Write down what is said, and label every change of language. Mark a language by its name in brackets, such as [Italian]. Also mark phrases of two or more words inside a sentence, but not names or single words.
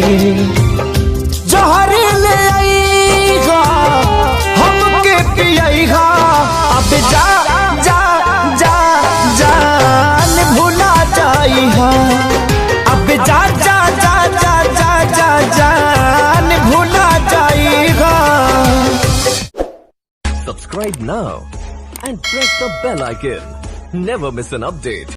[Bhojpuri] जहर ले आईगा हमके पियाईगा। अब जा जा जा जान भुला जाईहा। अब जा जा जा जा जा जा जान भुला जाईगा। [English] Subscribe now and press the bell icon. Never miss an update.